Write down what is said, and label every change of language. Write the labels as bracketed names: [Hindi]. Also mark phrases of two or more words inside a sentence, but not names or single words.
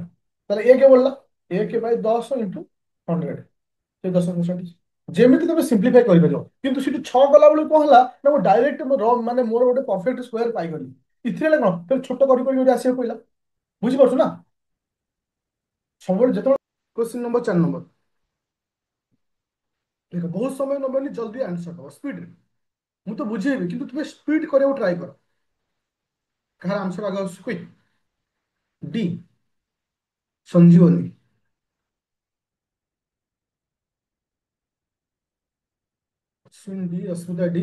[Odia] ତାହେଲେ 1 ବଢିଲା, 1/10 ଇଣ୍ଟୁ 100, ସେ 10%। ଯେମିତି ତମେ ସିମ୍ପ୍ଲିଫାଇ କରିପାରିବ। କିନ୍ତୁ ସେଠି 6 କଲା ବେଳକୁ କଣ ହେଲା, ନା ମୁଁ ଡାଇରେକ୍ଟ ମାନେ ମୋର ଗୋଟେ [English] perfect square [Odia] ପାଇଗଲି। ଏଥିରେ କଣ, ଫେର ଛୋଟ କରି କରି ଗୋଟେ ଆସିବାକୁ ପଡିଲା। ବୁଝିପାରୁଛୁ ନା? ସବୁବେଳେ ଯେତେବେଳେ [English] question number [Odia] 4 नंबर, ଦେଖ ବହୁତ ସମୟ ନବନି, ଜଲ୍ଦି ଆନ୍ସର ଦବ ସ୍ପିଡରେ। ମୁଁ ତ ବୁଝେଇବି, କିନ୍ତୁ ତୁମେ ସ୍ପିଡ କରିବାକୁ ଟ୍ରାଏ କର। କାହାର ଆନ୍ସର ଆଗ ଆସୁଛି, କ୍ୱିକ୍। ଡି, ସଞ୍ଜୀବନୀ। ଡି, ଅସ୍ମିତା ଡି।